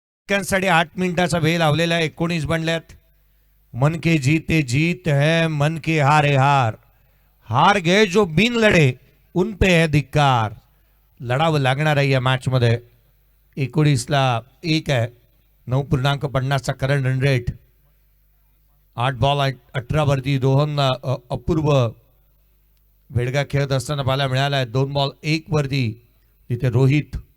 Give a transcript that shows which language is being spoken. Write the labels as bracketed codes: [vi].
[mr] साठी 8 मिनिटाचा वेळ लावलेला आहे. 19 बनल्यात. [hi] मन के जीते जीत है, मन के हारे हार. हार गए जो बिन लढे उन पे है धिक्कार. [mr] लढावं लागणार आहे या मॅच मध्ये. 19ला 1 आहे. 9.50 करंट रन रेट. 8 बॉल 18 वरती रोहन अपूर्व वेडगा खेळत असताना पाहायला मिळाला आहे. 2 बॉल 1 वरती तिथे रोहित.